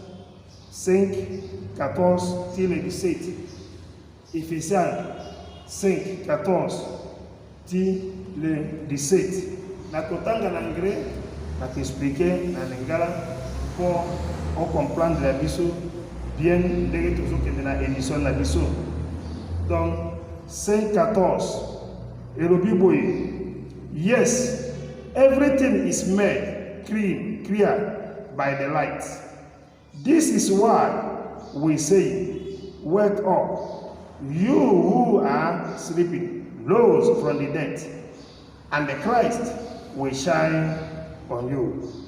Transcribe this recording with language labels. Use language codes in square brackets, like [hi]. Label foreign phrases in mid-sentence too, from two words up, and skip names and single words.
[ln] 5:14-17 Ephésiens 5:14-17 na kotanga na anglais na expliquer na lingala [fr] pour on comprendre la [ln] biso bien ndenge tozokende na émission na biso donc 5:14 elobi boye [en] yes everything is made clear by the light. This is why we say, wake up, you who are sleeping, rose from the dead, and the Christ will shine on you.